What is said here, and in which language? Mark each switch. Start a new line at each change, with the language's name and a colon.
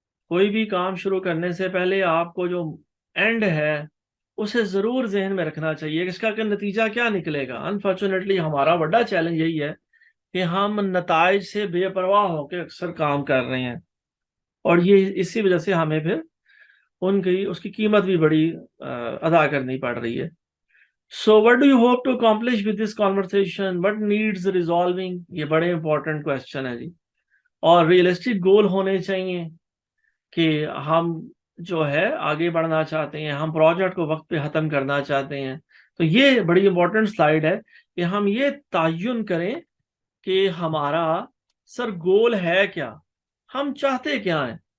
Urdu: کوئی بھی کام شروع کرنے سے پہلے آپ کو جو اینڈ ہے اسے ضرور ذہن میں رکھنا چاہیے کہ اس کا نتیجہ کیا نکلے گا. انفارچونیٹلی ہمارا بڑا چیلنج یہی ہے کہ ہم نتائج سے بے پرواہ ہو کے اکثر کام کر رہے ہیں، اور یہ اسی وجہ سے ہمیں پھر اس کی قیمت بھی بڑی ادا کرنی پڑ رہی ہے.
English: So what do you hope to accomplish with this conversation? What needs resolving?
Urdu: یہ بڑے امپورٹنٹ کوشچن ہے جی. اور ریئلسٹک گول ہونے چاہیے کہ ہم جو ہے آگے بڑھنا چاہتے ہیں, ہم پروجیکٹ کو وقت پہ ختم کرنا چاہتے ہیں. تو یہ بڑی امپورٹنٹ سلائیڈ ہے کہ ہم یہ تعین کریں کہ ہمارا سر گول ہے کیا, ہم چاہتے کیا ہیں.